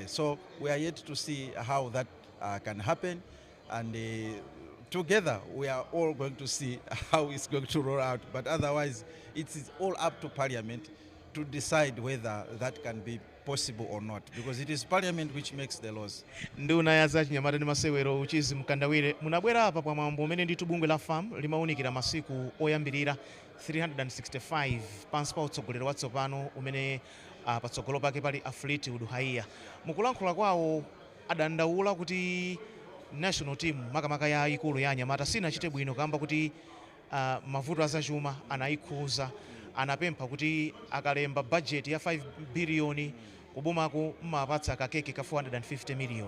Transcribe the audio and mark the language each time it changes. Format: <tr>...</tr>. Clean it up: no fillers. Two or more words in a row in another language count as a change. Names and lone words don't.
<en>So we are yet to see how that can happen, and together we are all going to see how it's going to roll out. But otherwise, it is all up to Parliament to decide whether that can be possible or not, because it is Parliament which makes the laws.</en> <ny>Nduna ya za chinyamata ndi masewero uchizi mkandawire munabwera apa pa mwambo umene ndithu bungwe la FAM limawunikira masiku oyambirira 365 pansi pa utsogoleri watsopano umene patsogolo pake pali Fleetwood Haiya. Mukulankhula kwawo adandaula kuti</ny> <en>national team</en> <ny>makamaka ya ikulu ya anyamata sinachite bwino kamba kuti mavuto azachuma anayikhuza, anapempha kuti akalemba budget ya 5 billion kubomako mmapatsa kakeke ka 450 million.</ny>